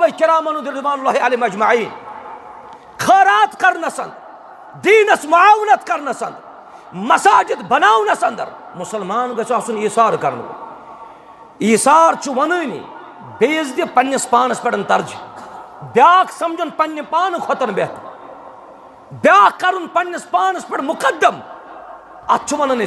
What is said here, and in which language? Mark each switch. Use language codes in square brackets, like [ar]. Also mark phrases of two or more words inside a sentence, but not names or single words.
[ks] کرامن [ar] رضوان اللہ علیہ مجمعین [ks] خیرات کرنس اندر دینس معاونت کرنس اندر مساجد بناونس اندر مسلمان گژھِ آسُن ایثار کرن وول ایثار چھُ ونٲنی بیٚیِس دِ پننس پانس پٮ۪ٹھ ترجیح بیاکھ سمجھُن پننہِ پانہٕ کھۄتن بہتر بیاکھ کرُن پننس پانس پٮ۪ٹھ مقدم اتھ چھُ ونان